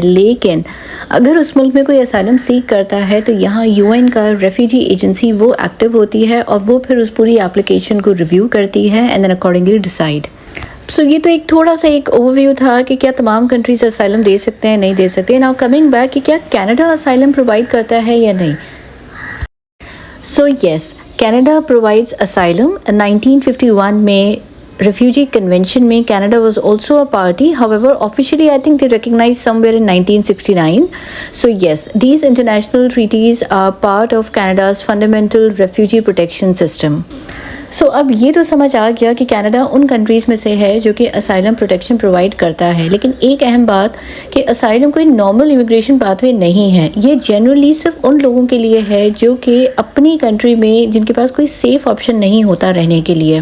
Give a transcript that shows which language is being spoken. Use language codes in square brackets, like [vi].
[hi] लेकिन अगर उस मुल्क में कोई असाइलम सीक करता है तो यहाँ UN का रेफ्यूजी एजेंसी वो एक्टिव होती है और वो फिर उस पूरी एप्लीकेशन को रिव्यू करती है [en] And then accordingly decide. [hi] सो ये तो एक थोड़ा सा एक ओवरव्यू था कि क्या तमाम कंट्रीज असाइलम दे सकते हैं, नहीं दे सकते। [en] now coming back [hi] कि क्या कनाडा असाइलम प्रोवाइड करता है या नहीं। [en] So yes, Canada provides asylum. 1951 में refugee convention में Canada was also a party. However, officially I think they recognized somewhere in 1969. So yes, these international treaties are part of Canada's fundamental refugee protection system. [hi] सो अब ये तो समझ आ गया कि Canada उन countries में से है जो कि असाइलम प्रोटेक्शन प्रोवाइड करता है। लेकिन एक अहम बात कि असाइलम कोई नॉर्मल इमिग्रेशन पाथवे नहीं है। ये जनरली सिर्फ उन लोगों के लिए है जो कि अपनी कंट्री में जिनके पास कोई सेफ ऑप्शन नहीं होता रहने के लिए।